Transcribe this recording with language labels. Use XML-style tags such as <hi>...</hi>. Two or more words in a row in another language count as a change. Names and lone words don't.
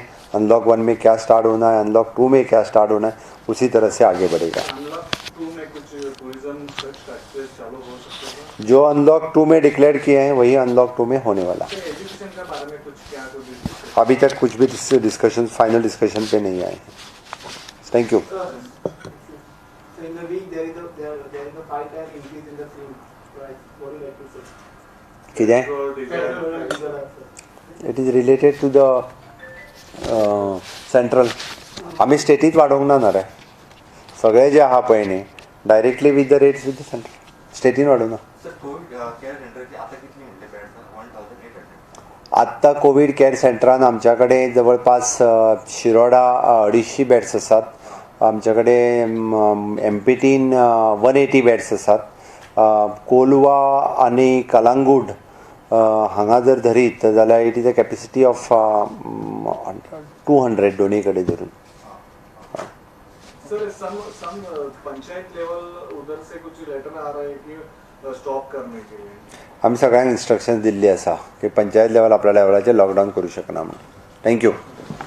<hi>अनलॉक 1 में क्या स्टार्ट होना है, अनलॉक 2 में क्या स्टार्ट होना है, उसी तरह से आगे बढ़ेगा। अनलॉक 2 में कुछ</hi> <en>tourism structure</en> <hi>चालू हो सकते हैं जो अनलॉक 2 में डिक्लेयर किए हैं वही अनलॉक 2 में होने वाला। एजुकेशन के बारे में कुछ क्या अभी तक कुछ भी डिस्कशन</hi> <en>final discussion</en> <hi>पे नहीं आए हैं।</hi> <en>thank you. So in the week there is a 5 times increase in the fuel price. What do you like to say? it is related to the central.</en> <kok>आम्ही स्टेटीत वाडोवंक ना रे, सगळे जे आहा पळय न्ही</kok> <en>directly with the rates with the central</en> <kok>स्टेटीन वाडोवंक ना। सर</kok> <en>covid care</en> <kok>सेंटरची आता कितली म्हणले बेड्स? 1800. आत्ता</kok> <en>covid care</en> <kok>सेंटरान आमच्याकडे जवळपास शिरोडा 250 बेड्स आसात, आमच्याकडे MPTन 180 बेड्स आसात, कोलवा आनी कलांगूट हांगा जर धरीत जाल्यार</kok> <en>it is a capacity of</en> <kok>200 दोनी कडेन धरून।</kok> <hi>सर</hi> <en>some panchayat level</en> <hi>उधर से कुछ लेटर आ रहा है कि स्टॉप करने के लिए.</hi> <kok>आमी सगळ्यांक इन्स्ट्रक्शन दिल्ली आसा की</kok> <en>panchayat level</en> <kok>आपल्या लेवलाचेर लॉकडावन करूं शकना म्हणून.</kok> <en>थँक्यू.</en>